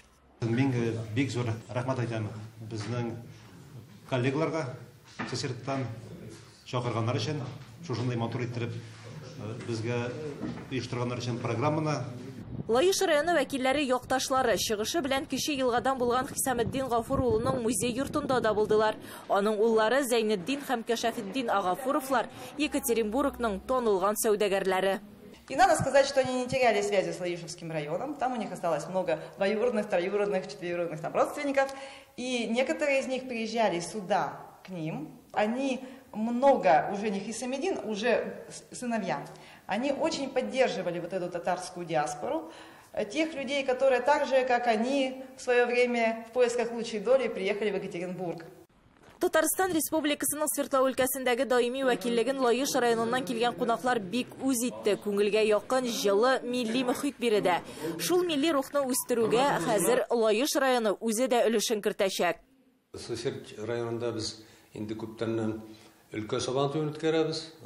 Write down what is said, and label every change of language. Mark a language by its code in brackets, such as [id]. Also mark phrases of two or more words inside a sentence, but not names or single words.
[tt] Мин бик зур рәхмәт әйтәм безнең коллегаларга, Соседтан чакырганнар өчен, шушындай матур иттереп безгә оештырганнар өчен программаны. Лаеш районы вәкилләре якташлары чыгышы белән кече елгадан булган Хисаметдин Гафур улының музей йортында да булдылар. Аның уллары Зәйнетдин һәм Кәшәфетдин Агафуровлар Екатеринбургның танылган сәүдәгәрләре. [ru] И надо сказать, что они не теряли связи с Лаишевским районом. Там у них осталось много двоюродных, троюродных, четверюродных родственников. И некоторые из них приезжали сюда к ним. Они много, уже не Хисамеддин, уже сыновья. Они очень поддерживали вот эту татарскую диаспору. Тех людей, которые так же, как они, в свое время в поисках лучшей доли приехали в Екатеринбург. [tt] Татарстан Республикасының Свердлов өлкәсендәге даими вәкиллеген Лаеш районыннан килгән кунаклар бик үз итте. Күңелгә якын җылы милли мөхит бирде. Шул милли рухны үстерүгә хәзер Лаеш районы үзе дә өлешен кертәчәк. Сосед районында без инде күптәннән өлкә сабан туен үткәрәбез.